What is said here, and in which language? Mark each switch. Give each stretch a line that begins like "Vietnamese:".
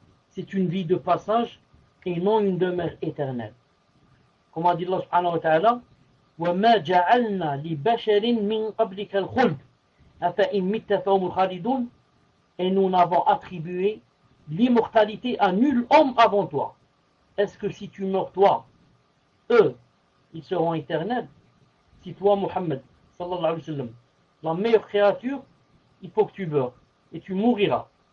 French: C'est une vie de passage et non une demeure éternelle. Comme a dit
Arabic: Allah subhanahu wa ta'ala, وَمَا جَعَلْنَا لِبَشَرٍ مِّن قَبْلِكَ الْخُلْدَ أَفَإِن مِّتَّ فَهُمُ الْخَالِدُونَ.
French: Et nous n'avons attribué l'immortalité à nul homme avant toi. Est-ce que si tu meurs toi, eux, ils seront éternels? Si toi, Muhammad, sallallahu alayhi wa sallam, la meilleure créature, il faut que tu meurs et tu mouriras.